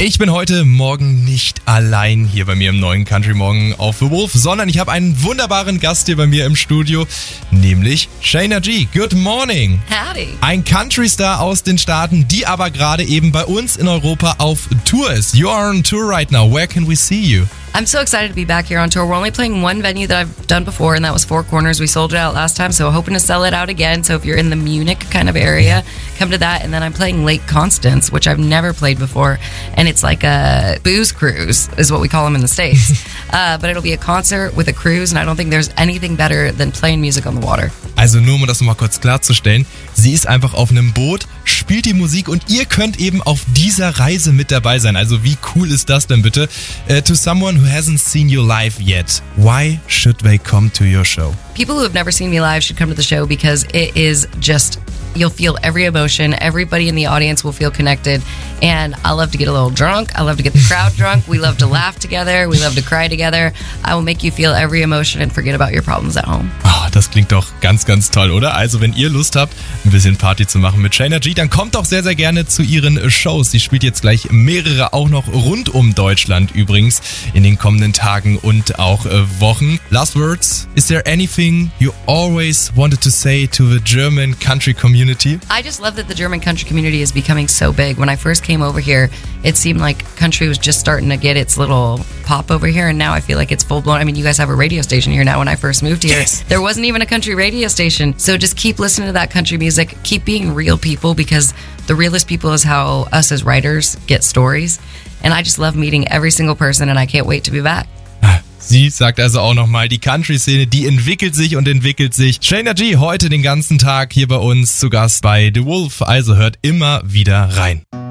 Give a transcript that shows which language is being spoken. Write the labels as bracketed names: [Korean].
[German] Ich bin heute Morgen nicht allein hier bei mir im neuen Country Morgen auf The Wolf, sondern ich habe einen wunderbaren Gast hier bei mir im Studio, nämlich Shayna G. [English] Good morning. Howdy. [German] Ein Country-Star aus den Staaten, die aber gerade eben bei uns in Europa auf Tour ist. [English] You are on tour right now. Where can we see you? I'm so excited to be back here on tour. We're only playing one venue that I've done before, and that was Four Corners. We sold it out last time, so hoping to sell it out again. So if you're in the Munich kind of area, come to that. And then I'm playing Lake Constance, which I've never played before. And it's like a booze cruise, is what we call them in the States. But it'll be a concert with a cruise, and I don't think there's anything better than playing music on the water. [German] Also nur, um das nochmal kurz klarzustellen, sie ist einfach auf einem Boot, spielt die Musik und ihr könnt eben auf dieser Reise mit dabei sein. Also wie cool ist das denn bitte? [English] To someone who hasn't seen you live yet, why should they come to your show? People who have never seen me live should come to the show because it is just, you'll feel every emotion, everybody in the audience will feel connected, and I love to get a little drunk, I love to get the crowd drunk, we love to laugh together, we love to cry together, I will make you feel every emotion and forget about your problems at home. [German] Oh, das klingt doch ganz, ganz toll, oder? Also wenn ihr Lust habt, ein bisschen Party zu machen mit Shayna G, dann kommt doch sehr, sehr gerne zu ihren Shows. Sie spielt jetzt gleich mehrere, auch noch rund um Deutschland übrigens, in den kommenden Tagen und auch Wochen. [English] Last words, is there anything you always wanted to say to the German country community? I just love that the German country community is becoming so big. When I first came over here, it seemed like country was just starting to get its little pop over here, and now I feel like it's full blown. I mean, you guys have a radio station here now. When I first moved here, yes, there wasn't even a country radio station. So just keep listening to that country music. Keep being real people, because the realest people is how us as writers get stories. And I just love meeting every single person, and I can't wait to be back. [German] Sie sagt also auch nochmal, die Country-Szene, die entwickelt sich und entwickelt sich. Shayna G heute den ganzen Tag hier bei uns zu Gast bei The Wolf. Also hört immer wieder rein.